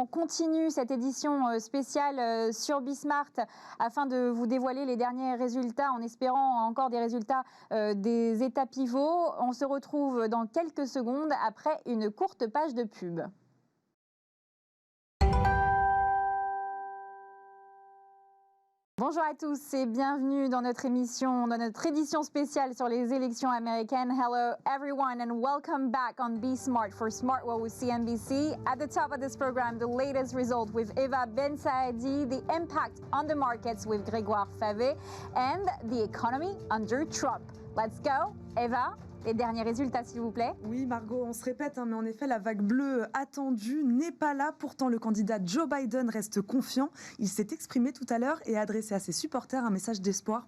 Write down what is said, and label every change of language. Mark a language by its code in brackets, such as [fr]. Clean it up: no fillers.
[fr] On continue cette édition spéciale sur Bismart afin de vous dévoiler les derniers résultats en espérant encore des résultats des États pivots. On se retrouve dans quelques secondes après une courte page de pub. Bonjour à tous et bienvenue dans notre édition spéciale sur les élections américaines. [en] Hello everyone and welcome back on Be Smart for Smart World with CNBC. At the top of this program, the latest result with Eva Ben Saadi, the impact on the markets with Grégoire Favet, and the economy under Trump. Let's go, Eva. [fr] Les derniers résultats, s'il vous plaît. Oui, Margot, on se répète, mais en effet, la vague bleue attendue n'est pas là. Pourtant, le candidat Joe Biden reste confiant. Il s'est exprimé tout à l'heure et a adressé à ses supporters un message d'espoir.